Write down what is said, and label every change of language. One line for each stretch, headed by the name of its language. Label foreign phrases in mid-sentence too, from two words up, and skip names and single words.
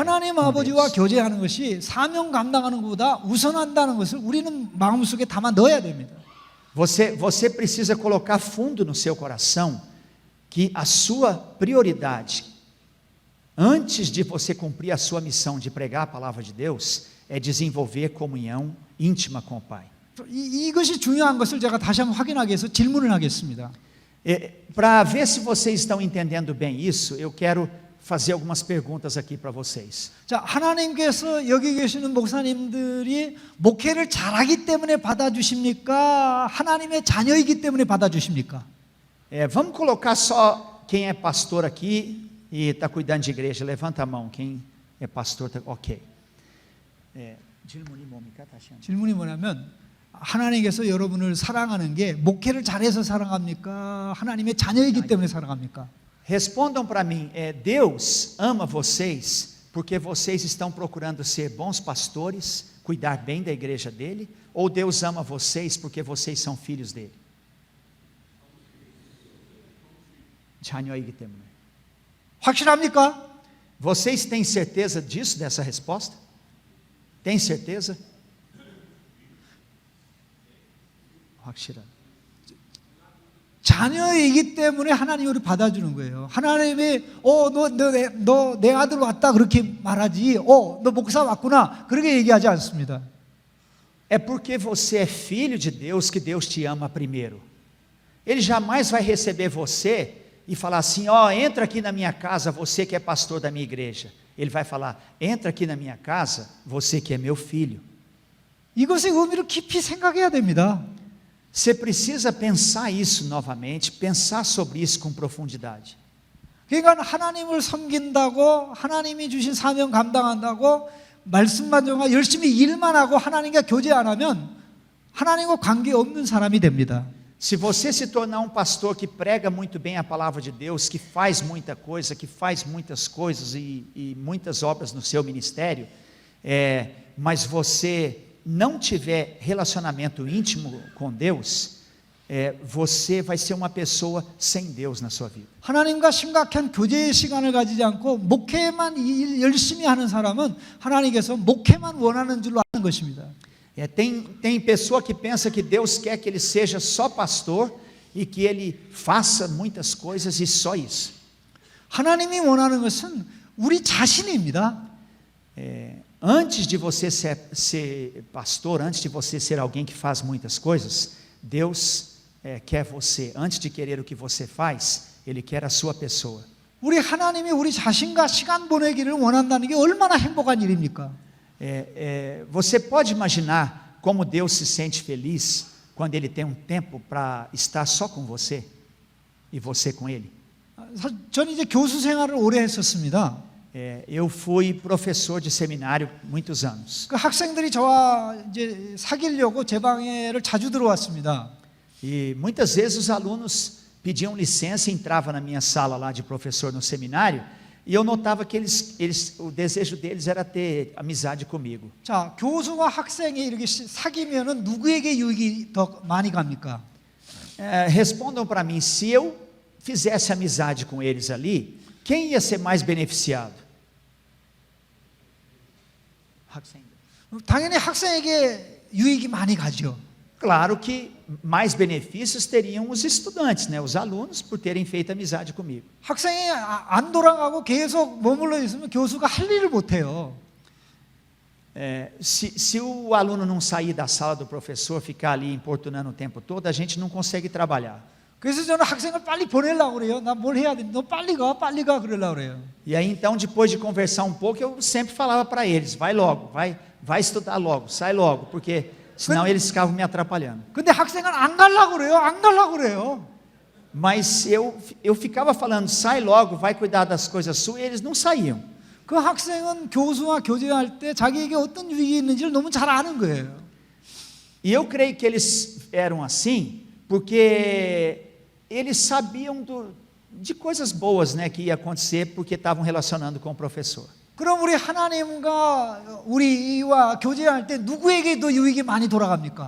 Korean: 하나님
Portuguese: com
Korean: 아버지와
Portuguese: Deus.
Korean: 교제하는 것이 사명 감당하는 것보다 우선한다는 것을 우리는 마음속에 담아 넣어야 됩니다.
Portuguese: Você precisa colocar fundo no seu coração que a sua prioridade, antes de você cumprir a sua missão de pregar a palavra de Deus, é desenvolver comunhão íntima com o Pai.
Korean: 이것이 중요한 것을 제가 다시 한번 확인하기 위해서 질문을 하겠습니다.
Portuguese: Para ver se vocês estão entendendo bem isso, eu quero fazer algumas perguntas aqui para vocês.
Korean: 자, 하나님께서 여기 계시는 목사님들이 목회를 잘하기 때문에 받아주십니까? 하나님의 자녀이기 때문에 받아주십니까?
Portuguese: Vamos colocar só quem é pastor aqui e está cuidando de igreja. Levanta a mão. Quem é pastor, ok.
Korean: 질문이 뭐냐면 하나님께서 여러분을 사랑하는 게 목회를 잘해서 사랑합니까? 하나님의 자녀이기 때문에 사랑합니까?
Portuguese: Respondam para mim, Deus ama vocês porque vocês estão procurando ser bons pastores, cuidar bem da igreja dele, ou Deus ama vocês porque vocês são filhos dele?
Korean: 자녀이기 때문에. 확실합니까?
Portuguese: Vocês têm certeza disso, dessa resposta? Tem certeza?
Korean: 확실한. 자녀이기 때문에 하나님이 우리 받아주는 거예요. 하나님이 너 내 아들 왔다 그렇게 말하지. 너 목사 왔구나 그렇게 얘기하지 않습니다.
Portuguese: É porque você é filho de Deus que Deus te ama primeiro. Ele jamais vai receber você e falar assim, entra aqui na minha casa, você que é pastor da minha igreja. Ele vai falar, entra aqui na minha casa, você que é meu filho.
Korean: 이것의 의미를 깊이 생각해야 됩니다.
Portuguese: Você precisa pensar isso novamente, pensar sobre isso com profundidade.
Korean: 그러니까 하나님을 섬긴다고 하나님이 주신 사명 감당한다고 말씀만 정하 열심히 일만 하고 하나님과 교제 안 하면 하나님과 관계 없는 사람이 됩니다.
Portuguese: Se você se tornar um pastor que prega muito bem a palavra de Deus, que faz muita coisa, que faz muitas coisas e muitas obras no seu ministério, mas você não tiver relacionamento íntimo com Deus, você vai ser uma pessoa sem Deus na sua vida.
Korean: 하나님과 심각한 교제의 시간을 가지지 않고 목회만 열심히 하는 사람은 하나님께서 목회만 원하는 줄로 아는 것입니다.
Portuguese: Tem pessoa que pensa que Deus quer que ele seja só pastor e que ele faça muitas coisas e só isso.
Korean: 하나님이 원하는 것은 우리 자신입니다.
Portuguese: Antes de você ser pastor, antes de você ser alguém que faz muitas coisas, Deus quer você. Antes de querer o que você faz, Ele quer a sua pessoa.
Korean: 우리 하나님이 우리 자신과 시간 보내기를 원한다는 게 얼마나 행복한 일입니까?
Portuguese: Você pode imaginar como Deus se sente feliz quando Ele tem um tempo para estar só com você e você com Ele?
Korean: 저는 이제 교수 생활을 오래 했었습니다.
Portuguese: Eu fui professor de seminário muitos anos.
Korean: 그 학생들이 저와 이제 사귀려고 제 방에를 자주 들어왔습니다.
Portuguese: E muitas vezes os alunos pediam licença e entravam na minha sala lá de professor no seminário, e eu notava que o desejo deles era ter amizade comigo.
Korean: 자, 교수와 학생이 이렇게 사귀면은 누구에게 유익이 더 많이 갑니까?
Portuguese: Respondam para mim, se eu fizesse amizade com eles ali, quem ia ser mais beneficiado?
Korean: 당연히 학생에게 유익이 많이 가죠.
Portuguese: Claro que mais benefícios teriam os estudantes, né, os alunos, por terem feito amizade comigo.
Korean: 학생이 안 돌아가고 계속 머물러 있으면 교수가 할 일을 못 해요.
Portuguese: Se o aluno não sair da sala do professor, ficar ali importunando o tempo todo, a gente não consegue trabalhar.
Korean: 그래서 저는 학생을 빨리 보내려고 그래요. 나 뭘 해야 돼? 너 빨리 가 그러려고 그래요.
Portuguese: E aí então, depois de conversar um pouco, eu sempre falava para eles, vai logo, vai estudar logo, sai logo, porque senão eles ficavam me atrapalhando.
Korean: 근데 학생은 안 가려고 그래요.
Portuguese: Mas eu ficava falando, sai logo, vai cuidar das coisas suas, e eles não saíam.
Korean: 그 학생은 교수와 교제할 때 자기에게 어떤 유익이 있는지를 너무 잘 아는 거예요.
Portuguese: E eu creio que eles eram assim, porque eles sabiam de coisas boas, né, que ia acontecer porque estavam relacionando com o professor.
Korean: 그럼 우리 하나님과 우리와 교제할 때 누구에게도 유익이 많이 돌아갑니까?